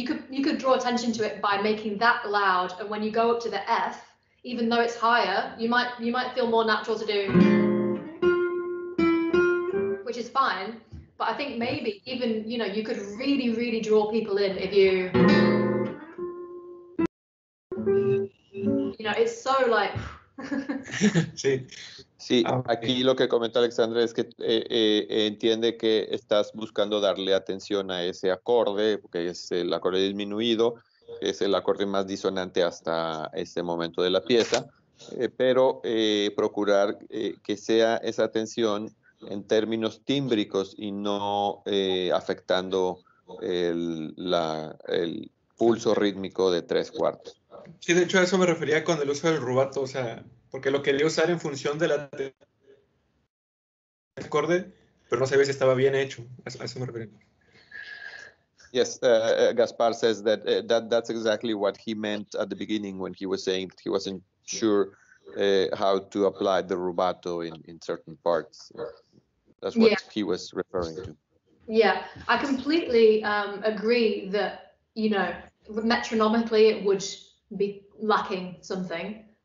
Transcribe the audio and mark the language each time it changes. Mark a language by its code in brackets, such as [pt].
[en] You could draw attention to it by making that loud, and when you go up to the F, even though it's higher, you might feel more natural to do, which is fine. But I think maybe even, you know, you could really draw people in if you know, it's so like. [es] Sí, aquí lo que comenta Alexandra es que entiende que estás buscando darle atención a ese acorde, que es el acorde disminuido, que es el acorde más disonante hasta este momento de la pieza, pero procurar que sea esa atención en términos tímbricos y no afectando el pulso rítmico de 3/4. Sí, de hecho a eso me refería con el uso del rubato, o sea, porque lo quería usar en función de la acorde, pero no sabía si estaba bien hecho. A eso me refería. [en] Yes, Gaspar says that, that's exactly what he meant at the beginning when he was saying that he wasn't sure how to apply the rubato in certain parts. That's what he was referring to. Yeah, I completely agree that, you know, metronomically it would be lacking something.